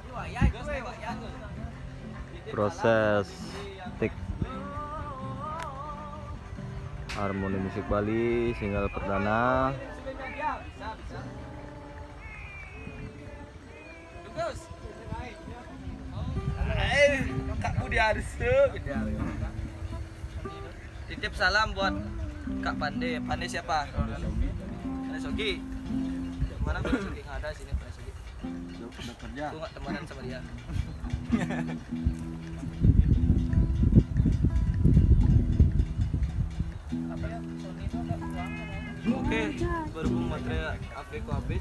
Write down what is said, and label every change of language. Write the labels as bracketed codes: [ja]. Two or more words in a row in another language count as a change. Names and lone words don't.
[id] Proses tik Harmoni Musik Bali single perdana. Kakakku diarsuk. Titip salam buat Kak Pande. Pande siapa? Pande Sogi. Mana Pande Sogi? Nggak ada sini Pande Sogi. Udah kerja. Aku nggak temanan sama dia. Oke, berhubung baterai HP ku habis.